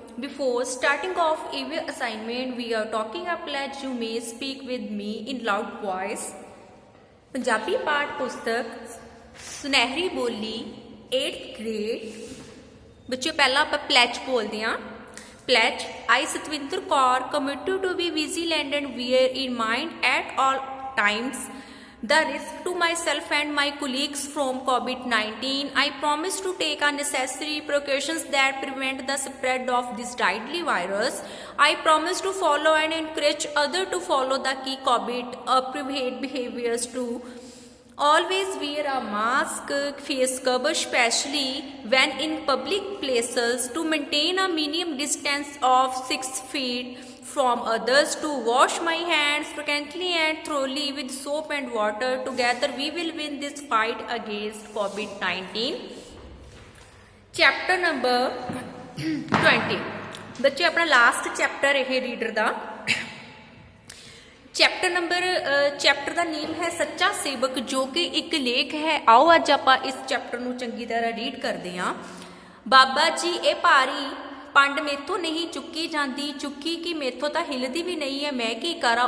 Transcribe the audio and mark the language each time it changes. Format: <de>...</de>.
<en>Before starting off every assignment, we are talking a pledge. You may speak with me in loud voice.</en> <pa>Punjabi ਪਾਠ ਪੁਸਤਕ ਸੁਨਹਿਰੀ ਬੋਲੀ 8th grade ਬੱਚਿਓ ਪਹਿਲਾਂ ਆਪਾਂ ਪਲੈਜ ਬੋਲਦੇ ਹਾਂ।</pa> <en>Pledge, I Satvinder Kaur committed to be vigilant and bear in mind at all times the risk to myself and my colleagues from COVID-19. I promise to take unnecessary precautions that prevent the spread of this deadly virus. I promise to follow and encourage others to follow the key COVID appropriate behaviors too. Always wear a mask, face cover, especially when in public places, to maintain a minimum distance of 6 feet from others, to wash my hands frequently and thoroughly with soap and water. Together we will win this fight against COVID-19. Chapter number 20.</en> <pa>ਬੱਚੇ ਆਪਣਾ</pa> <en>last chapter</en> <pa>ਇਹ reader ਦਾ chapter ਦਾ ਨੇਮ ਹੈ ਸੱਚਾ ਸੇਵਕ, ਜੋ ਕਿ ਇੱਕ ਲੇਖ ਹੈ। ਆਓ ਅੱਜ ਆਪਾਂ ਇਸ ਚੈਪਟਰ ਨੂੰ ਚੰਗੀ ਤਰ੍ਹਾਂ ਰੀਡ ਕਰਦੇ ਹਾਂ। ਬਾਬਾ ਜੀ, ਇਹ ਭਾਰੀ ਪੰਡ ਮੇਥੋਂ ਨਹੀਂ ਚੁੱਕੀ ਜਾਂਦੀ, ਚੁੱਕੀ ਕਿ ਮੇਥੋਂ ਤਾਂ ਹਿੱਲਦੀ ਵੀ ਨਹੀਂ ਹੈ, ਮੈਂ ਕੀ ਕਰਾਂ।</pa>